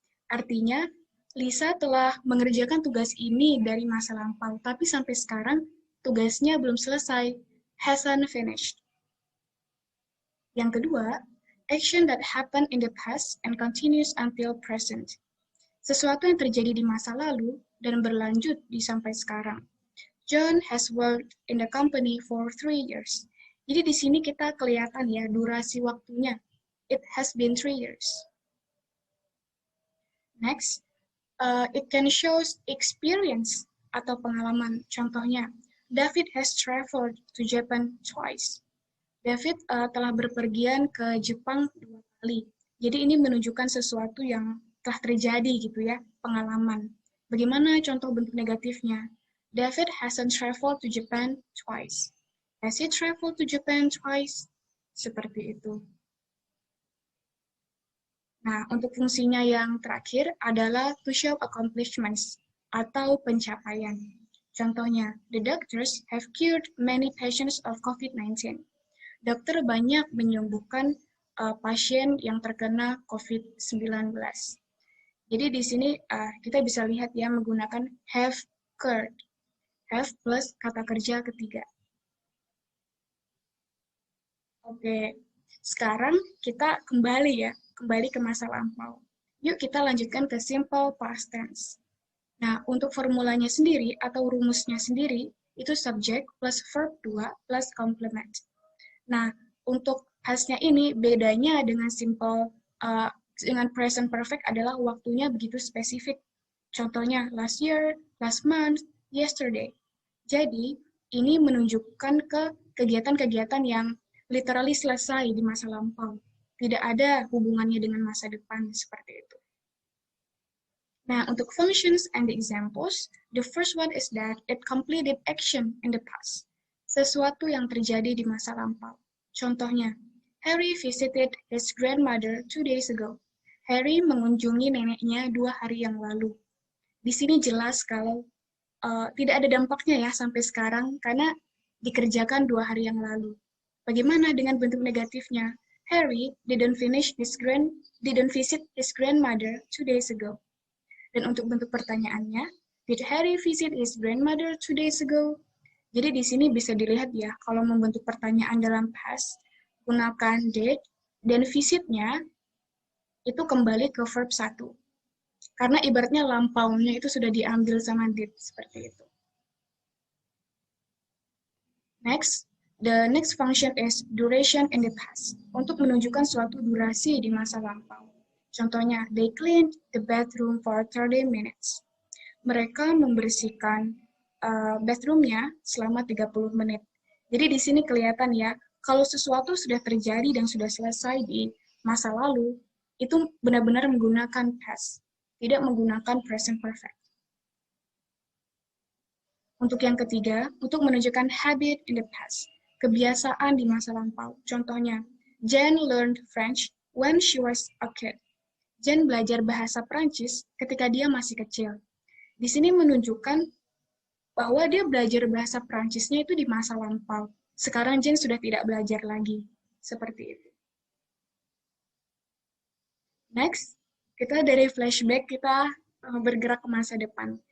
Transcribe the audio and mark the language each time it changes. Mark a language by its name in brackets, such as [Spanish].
[Indonesian] Artinya, Lisa telah mengerjakan tugas ini dari masa lampau, tapi sampai sekarang tugasnya belum selesai, [English] hasn't finished. [Indonesian] Yang kedua, [English] action that happened in the past and continues until present. [Indonesian] Sesuatu yang terjadi di masa lalu dan berlanjut di sampai sekarang. [English] John has worked in the company for 3 years. [Indonesian] Jadi di sini kita kelihatan ya durasi waktunya. [English] It has been 3 years. Next, it can show experience [Indonesian] atau pengalaman. Contohnya, [English] David has traveled to Japan twice. [Indonesian] David telah berpergian ke Jepang 2 kali. Jadi ini menunjukkan sesuatu yang telah terjadi gitu ya, pengalaman. Bagaimana contoh bentuk negatifnya? [English] David hasn't traveled to Japan twice. Has he traveled to Japan twice? [Indonesian] Seperti itu. Nah, untuk fungsinya yang terakhir adalah [English] to show accomplishments [Indonesian] atau pencapaian. Contohnya, [English] the doctors have cured many patients of COVID-19. [Indonesian] Dokter banyak menyembuhkan pasien yang terkena COVID-19. Jadi di sini kita bisa lihat ya menggunakan [English] have cured. [Indonesian] Have plus kata kerja ketiga. Oke, sekarang kita kembali ke masa lampau. Yuk kita lanjutkan ke simple past tense. Nah, untuk formulanya sendiri atau rumusnya sendiri, [English] itu subject plus verb 2 plus complement. [Indonesian] Nah, untuk past-nya ini bedanya dengan dengan present perfect adalah waktunya begitu spesifik. Contohnya [English] last year, last month, yesterday. [Indonesian] Jadi, ini menunjukkan ke kegiatan-kegiatan yang literally selesai di masa lampau. Tidak ada hubungannya dengan masa depan seperti itu. Nah, untuk [English] functions and examples, the first one is that it completed action in the past. [Indonesian] Sesuatu yang terjadi di masa lampau. Contohnya, [English] Harry visited his grandmother 2 days ago. [Indonesian] Harry mengunjungi neneknya 2 hari yang lalu. Di sini jelas kalau tidak ada dampaknya ya sampai sekarang karena dikerjakan 2 hari yang lalu. Bagaimana dengan bentuk negatifnya? [English] Harry didn't visit his grandmother 2 days ago. [Indonesian] Dan untuk bentuk pertanyaannya, [English] did Harry visit his grandmother 2 days ago? [Indonesian] Jadi di sini bisa dilihat ya, kalau membentuk pertanyaan dalam past, gunakan did, dan visitnya itu kembali ke verb 1. Karena ibaratnya lampaunya itu sudah diambil sama did, seperti itu. [English] Next, the next function is duration in the past, [Indonesian] untuk menunjukkan suatu durasi di masa lampau. Contohnya, [English] they cleaned the bathroom for 30 minutes. [Indonesian] Mereka membersihkan bathroomnya selama 30 menit. Jadi di sini kelihatan ya, kalau sesuatu sudah terjadi dan sudah selesai di masa lalu, itu benar-benar menggunakan past, tidak menggunakan present perfect. Untuk yang ketiga, untuk menunjukkan [English] habit in the past, [Indonesian] kebiasaan di masa lampau. Contohnya, [English] Jen learned French when she was a kid. [Indonesian] Jen belajar bahasa Prancis ketika dia masih kecil. Di sini menunjukkan bahwa dia belajar bahasa Prancisnya itu di masa lampau. Sekarang Jen sudah tidak belajar lagi. Seperti itu. Next, kita dari flashback kita bergerak ke masa depan.